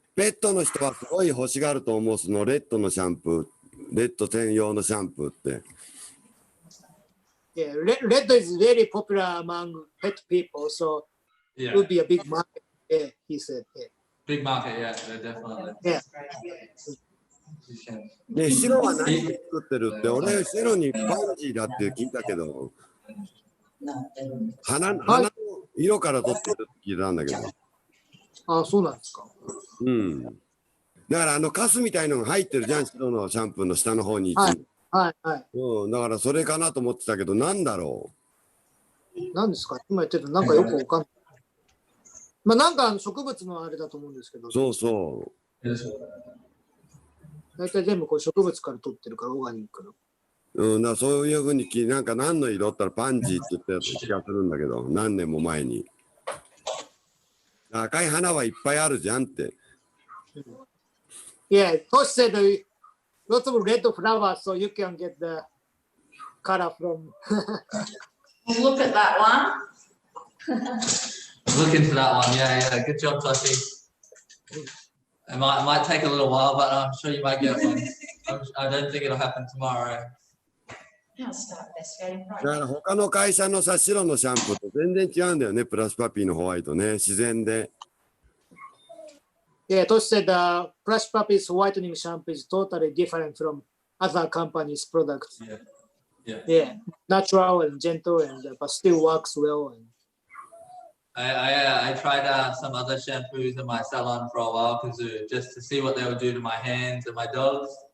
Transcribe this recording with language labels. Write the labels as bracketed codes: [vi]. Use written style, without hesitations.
[ja] ペットの人はすごい欲しがると思う、そのレッドのシャンプー、レッド専用のシャンプーって。 [en] Yeah, red is very popular among pet people, so it would be a big market. Yeah, he said. Yeah. Big market, yeah, definitely. Yeah. [ja] ね、白は何で作ってるって、俺、白にパンジーだって聞いたけど、花の色から取ってるって聞いたんだけど。あ、そうなんですか。うん。だからカスみたいのが入ってるじゃん、白のシャンプーの下の方に。はい。うん、だからそれかなと思ってたけど、なんだろう。何ですか今言ってるなんかよくわかんない。まあなんか植物のあれだと思うんですけど。そうそう。大体全部こう植物から取ってるからオーガニックの。うん、だそういうふうになんか何の色ったらパンジーって言ったやつ気がするんだけど、何年も前に。赤い花はいっぱいあるじゃんって。 [en] Yeah, Tosh said lots of red flowers, so you can get the color from. Look at that one. Look into that one. Yeah. Good job, Toshi. It might take a little while, but I'm sure you might get one. I don't think it'll happen tomorrow. [ja] だから他の会社のさ、白のシャンプーと全然違うんだよね、プラスパピーのホワイトね、自然で。 [en] Yeah, Tosh said Plush Puppy's whitening shampoo is totally different from other companies' products. Yeah, natural and gentle, and but still works well. And I tried some other shampoos in my salon for a while just to see what they would do to my hands and my dogs.